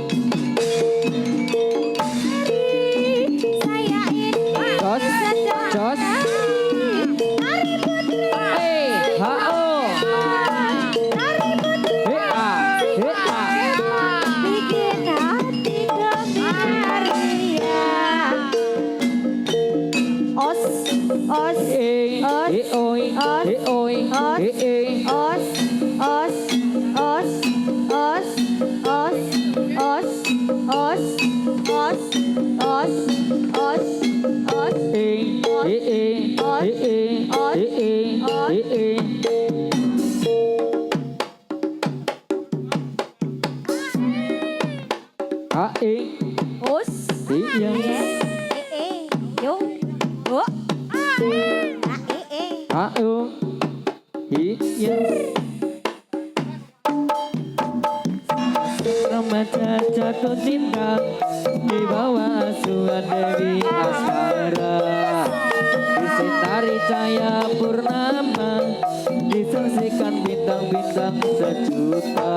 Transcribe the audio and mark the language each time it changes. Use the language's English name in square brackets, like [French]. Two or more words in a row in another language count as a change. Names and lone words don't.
[Indonesian] Saya ini Jos, jos, Hari putri. ho, Hari putri. Bikin hati gembira riang. Os, os, oi, oi, os, os, os, os, os, os, os, os, os, os, os. Os. Iya. Yo. Oh. Iya. Remaja jatuh cinta di bawah asuhan Dewi Askara, disinari cahaya purnama, disaksikan bintang-bintang sejuta.